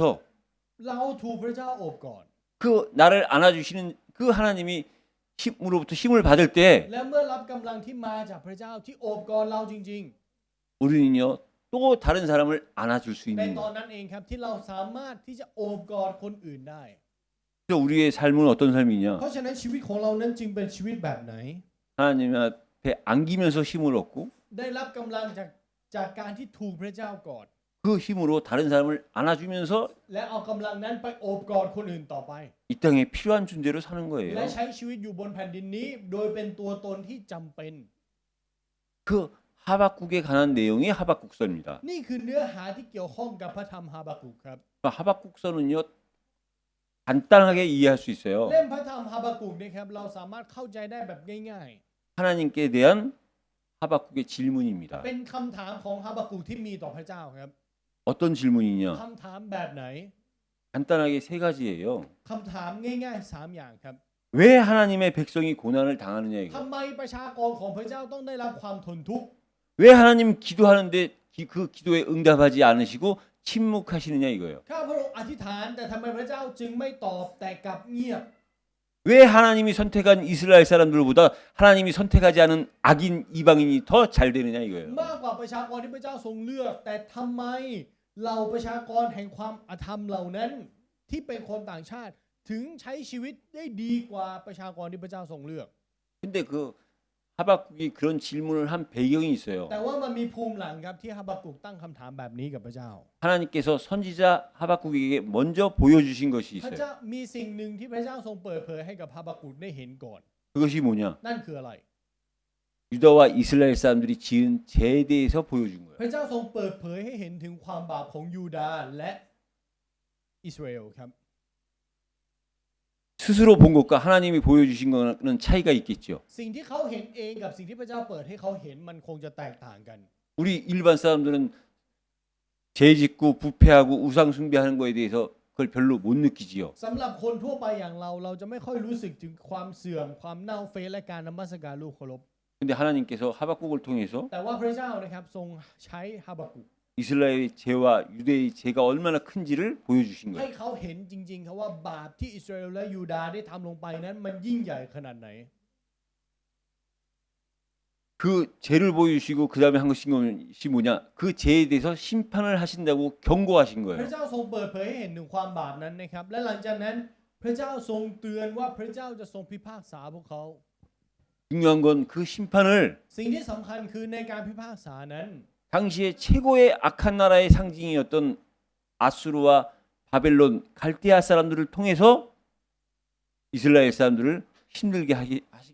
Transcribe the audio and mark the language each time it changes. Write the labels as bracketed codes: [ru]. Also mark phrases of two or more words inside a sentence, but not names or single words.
[th] เราถูกพระเจ้าโอบกอด [ko] 그 나를 안아주시는 그 하나님이 힘으로부터 힘을 받을 때 [th] และเมื่อรับกำลังที่มาจากพระเจ้าที่โอบกอดเราจริง [ko] 우리는요 또 다른 사람을 안아줄 수 [th] ๆ ใน [ko] 있는 [th] ตอน [ko] 거예요. [th] นั้นเองครับที่เราสามารถที่จะโอบกอดคนอื่นได้ [ko] 그래서 우리의 삶은 어떤 삶이냐? [th] เพราะฉะนั้นชีวิตของเรานั้นจึงเป็นชีวิตแบบไหน [ko] 하나님 앞에 안기면서 힘을 얻고 [th] ได้รับกำลังจากการที่ถูกพระเจ้ากอด [ko] 그 힘으로 다른 사람을 안아주면서 [th] และเอากำลังนั้นไปโอบกอดคนอื่นต่อไป [ko] 이 땅에 필요한 존재로 사는 [th] และ [ko] 거예요. [th] ใช้ชีวิตอยู่บนแผ่นดินนี้ โดยเป็นตัวตนที่จำเป็น [ko] 그 하박국에 관한 내용이 하박국서입니다. [th] นี่คือเนื้อหาที่เกี่ยวข้องกับพระธรรมฮาบากุกครับ [ko] 하박국서는요 간단하게 이해할 수 있어요. [th] เล่มพระธรรมฮาบากุกเนี่ยครับเราสามารถเข้าใจได้แบบง่าย [ko] 하나님께 대한 하박국의 질문입니다. [th] ๆ เป็นคำถามของฮาบากุกที่มีต่อพระเจ้าครับ [ko] 어떤 질문이냐? [th] คำถามแบบไหน [ko] 간단하게 세 가지예요. [th] คำถามง่ายๆ3อย่างครับ [ko] 왜 하나님의 백성이 고난을 당하느냐 [th] ทำ [ko] 이거. [th] ไมประชากรของพระเจ้าต้องได้รับความทนทุกข์ [ko] 왜 하나님 기도하는데 그 기도에 응답하지 않으시고 침묵하시느냐 이거예요. [th] ข้าพระองค์อธิษฐานแต่ทำไมพระเจ้าจึงไม่ตอบแต่กลับเงียบ [ko] 왜 왜 하나님이 선택한 이스라엘 사람들보다 하나님이 선택하지 않은 악인 이방인이 더 잘 되느냐 이거예요. [th] มากกว่าประชากรที่พระเจ้าทรงเลือกแต่ทำไมเราประชากรแห่งความอธรรมเหล่านั้นที่เป็นคนต่างชาติถึงใช้ชีวิตได้ดีกว่าประชากรที่พระเจ้าทรงเลือก [ko] 근데 그 하박국이 그런 질문을 한 배경이 있어요. [th] แต่ว่ามันมีภูมิหลังครับที่ฮาบากุกตั้งคำถามแบบนี้กับพระเจ้า [ko] 하나님께서 선지자 하박국에게 먼저 보여주신 것이 [th] พระ [ko] 있어요. [th] เจ้ามีสิ่งหนึ่งที่พระเจ้าทรงเปิดเผยให้กับฮาบากุกได้เห็นก่อน [ko] 그것이 뭐냐? [th] นั่นคืออะไร [ko] 유다와 이스라엘 사람들이 지은 죄에 대해서 보여준 거예요. [th] พระเจ้าทรงเปิดเผยให้เห็นถึงความบาปของยูดาห์และอิสราเอลครับ [ko] 스스로 본 것과 하나님이 보여주신 거는 차이가 있겠죠. [th] สิ่งที่เขาเห็นเองกับสิ่งที่พระเจ้าเปิดให้เขาเห็นมันคงจะแตกต่างกัน [ko] 우리 일반 사람들은 죄 짓고 부패하고 우상 숭배하는 거에 대해서 그걸 별로 못 느끼지요. [th] สำหรับคนทั่วไปอย่างเราจะไม่ค่อยรู้สึกถึงความเสื่อมความเน่าเฟะและการนมัสการรูปเคารพ [ko] 근데 하나님께서 하박국을 통해서 [th] แต่ว่าพระเจ้านะครับทรงใช้ฮาบากุก [ko] 이스라엘의 죄와 유대의 죄가 얼마나 큰지를 보여주신 [th] ให้ [ko] 거예요. [th] เขาเห็นจริงๆครับว่าบาปที่อิสราเอลและยูดาห์ได้ทำลงไปนั้นมันยิ่งใหญ่ขนาดไหน [ko] 그 죄를 보여주시고 그 다음에 한 것이 뭐냐? 그 죄에 대해서 심판을 하신다고 경고하신 [th] พระ [ko] 거예요. [th] เจ้าทรงเปิดเผยให้เห็นถึงความบาปนั้นนะครับและหลังจากนั้นพระเจ้าทรงเตือนว่าพระเจ้าจะทรงพิพากษาพวกเขา [ko] 중요한 건 그 심판을 [th] สิ่งที่สำคัญคือในการพิพากษานั้น [ko] 당시에 최고의 악한 나라의 상징이었던 아수르와 바벨론, 갈대아 사람들을 통해서 이스라엘 사람들을 힘들게 하시기